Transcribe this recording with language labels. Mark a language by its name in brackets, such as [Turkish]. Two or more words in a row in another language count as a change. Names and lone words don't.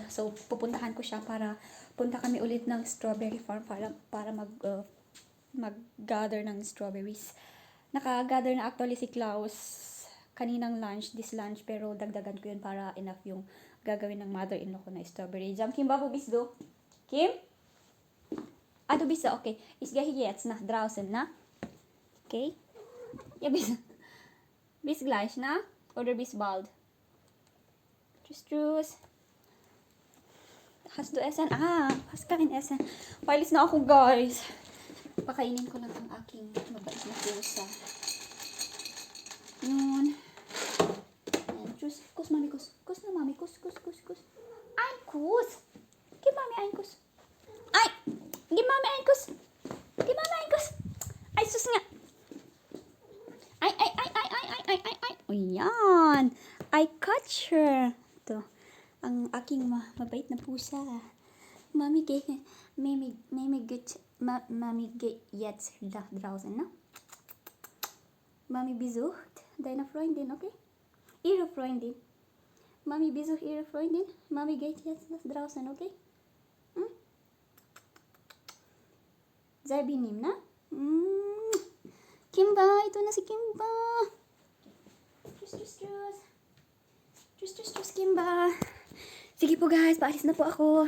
[Filipino] So, pupuntahan ko siya para punta kami ulit ng [English] strawberry farm [Filipino] para mag-gather ng strawberries. Naka-gather na actually si Klaus kaninang [English] this lunch, [Filipino] pero dagdagan ko yun para enough yung gagawin ng mother-in-law ko na [English] strawberry jam. Kim ba po bisdo? Kim? [German] Du bist ja okay. Ich gehe jetzt nach draußen, na? Okay? Ja, bis gleich, na? Oder bis bald? Tschüss. Hast du Essen? Hast kein Essen. [Filipino] Pailis na ako, guys. Pakainin ko lang ang aking mabait na pusa. Yun. Ayan, tschüss. Kus, mami, kus. Kus na, mami. [German] Kus. Ein Kuss. Gib mami ein Kuss. Ay! Gib mami ein Kuss. Gib mami ein Kuss. [Filipino] Ay, sus nga. Ay. O, yan. [English] I catch her. [Filipino] Ito. Ang aking mabait na pusa. [German] Mami geht jetzt draußen, ne? Mami besucht deine Freundin, okay? Ihre Freundin. Mami besucht ihre Freundin. Mami geht jetzt draußen, okay? Hm? Sei benehm, ne? [Filipino] Kimba, ito na si Kimba. [German] Tschüss, Kimba. [Filipino] Sige po guys, paalis na po ako.